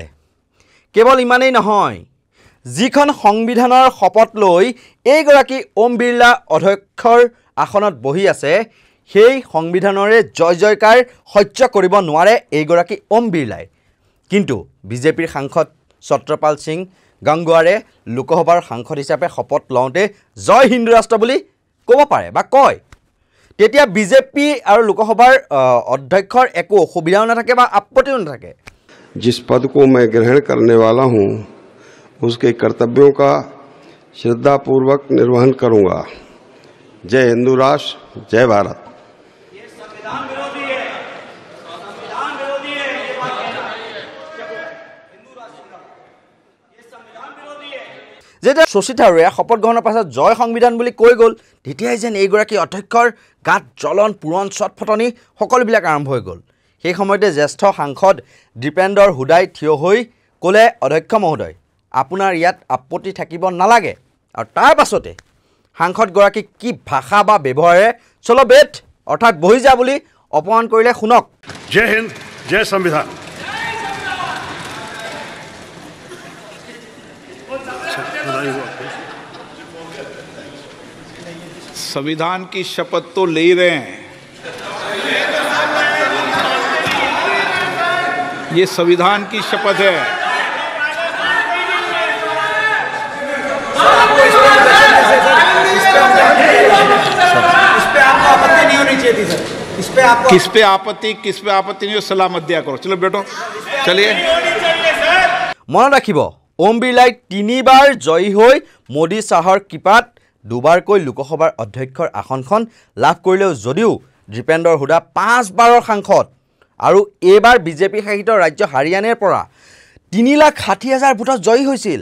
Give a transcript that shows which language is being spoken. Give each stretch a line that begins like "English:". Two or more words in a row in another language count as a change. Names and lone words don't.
Assamese: কেৱল ইমানেই নহয়, যিখন সংবিধানৰ শপত লৈ এইগৰাকী ওম বিৰলা অধ্যক্ষৰ আসনত বহি আছে সেই সংবিধানৰে জয় জয়কাৰ সহ্য কৰিব নোৱাৰে এইগৰাকী ওম বিৰলাই। কিন্তু বিজেপিৰ সাংসদ ছত্ৰপাল সিং গংগোৱাৰে লোকসভাৰ সাংসদ হিচাপে শপত লওঁতে জয় হিন্দু ৰাষ্ট্ৰ বুলি ক'ব পাৰে বা কয়। তেতিয়া বিজেপি আৰু লোকসভাৰ অধ্যক্ষৰ একো অসুবিধাও নাথাকে বা আপত্তিও নাথাকে।
Hindi: जिस पद को मैं ग्रहण करने वाला हूं उसके कर्तव्यों का श्रद्धापूर्वक निर्वहन करूंगा। जय हिंदू राष्ट्र, जय भारत।
Assamese: যেতিয়া শশী থাৰুৰে শপত গ্ৰহণৰ পাছত জয় সংবিধান বুলি কৈ গ'ল তেতিয়াই যেন এইগৰাকী অধ্যক্ষৰ গাত জ্বলন পুৰণ চটফটনি সকলোবিলাক আৰম্ভ হৈ গ'ল। সেই সময়তে জ্যেষ্ঠ সাংসদ দীপেন্দৰ হুদাই থিয় হৈ ক'লে, অধ্যক্ষ মহোদয় আপোনাৰ ইয়াত আপত্তি থাকিব নালাগে। আৰু তাৰ পাছতে সাংসদগৰাকীক কি ভাষা বা ব্যৱহাৰে
Hindi: चलो बेट
Assamese: অৰ্থাৎ বহি যা বুলি অপমান কৰিলে শুনক।
Hindi: जय हिंद, जय संविधान। संविधान की शपथ तो ले ही रहे हैं, ये संविधान की शपथ है। किस पे आपत्ति नहीं हो, सलाह मत दिया करो। चलो बेटो, चलिए।
Assamese: মনত ৰাখিব ওম বিৰলাই 3 বাৰ জয়ী হৈ মোদী চাহৰ কৃপাত দুবাৰকৈ লোকসভাৰ অধ্যক্ষৰ আসনখন লাভ কৰিলেও যদিও দীপেন্দৰ হুডা 5 বাৰৰ সাংসদ আৰু এইবাৰ বিজেপি শাসিত ৰাজ্য হাৰিয়ানাৰ পৰা 3,60,000 ভোটত জয়ী হৈছিল।